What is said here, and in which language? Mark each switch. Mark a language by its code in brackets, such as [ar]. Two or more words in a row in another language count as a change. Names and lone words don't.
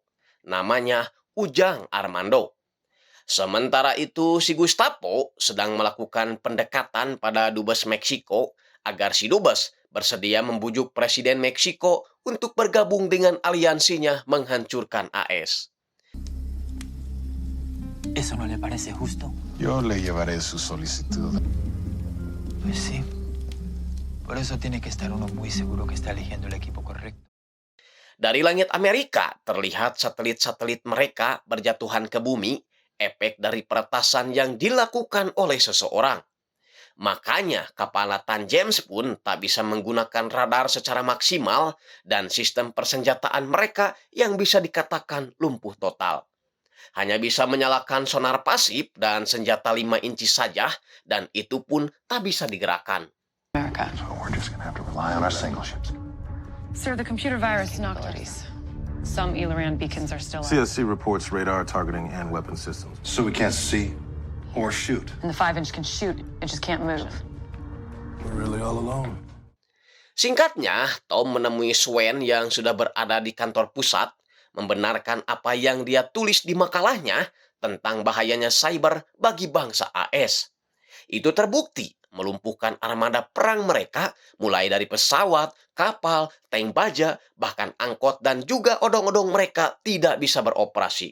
[id] Namanya Ujang Armando. Sementara itu, si Gustavo sedang melakukan pendekatan pada Dubes Meksiko agar si Dubes bersedia membujuk Presiden Meksiko untuk bergabung dengan aliansinya menghancurkan AS. [es] ¿Eso no le parece justo? Yo le llevaré su solicitud. Pues sí. Por eso tiene que estar uno muy seguro que está eligiendo el equipo correcto. [id] Dari langit Amerika, terlihat satelit-satelit mereka berjatuhan ke bumi, efek dari peretasan yang dilakukan oleh seseorang. Makanya kapal Nathan James pun tak bisa menggunakan radar secara maksimal dan sistem persenjataan mereka yang bisa dikatakan lumpuh total. Hanya bisa menyalakan sonar pasif dan senjata 5 inci saja, dan itu pun tak bisa digerakkan. [en] So we're just gonna have to rely on our single ships. Sir, the computer virus knocked us. Some Eliran beacons are still out. CSC reports radar targeting and weapon systems. So we can't see or shoot. And the 5-inch can shoot, it just can't move. We're really all alone. [id] Singkatnya, Tom menemui Swen yang sudah berada di kantor pusat, membenarkan apa yang dia tulis di makalahnya tentang bahayanya cyber bagi bangsa AS. Itu terbukti melumpuhkan armada perang mereka mulai dari pesawat, kapal, tank baja, bahkan angkot dan juga odong-odong mereka tidak bisa beroperasi.